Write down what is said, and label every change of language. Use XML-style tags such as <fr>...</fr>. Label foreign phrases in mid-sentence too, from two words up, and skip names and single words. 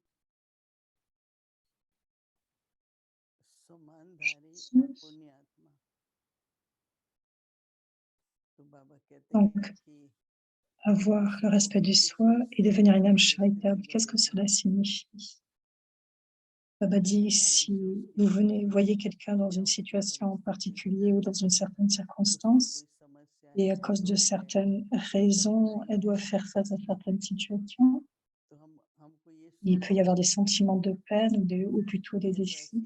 <hi>समानधारी पुण्यात्मा। तो बाबा कहते</hi> <fr>Donc,</fr> <hi>हैं कि</hi> <fr>avoir le respect du soi et devenir une âme charitable, qu'est-ce que cela signifie? Baba dit, si vous voyez quelqu'un dans une situation en particulier ou dans une certaine circonstance, et à cause de certaines raisons, elle doit faire face à certaines situations, il peut y avoir des sentiments de peine ou plutôt des défis.</fr>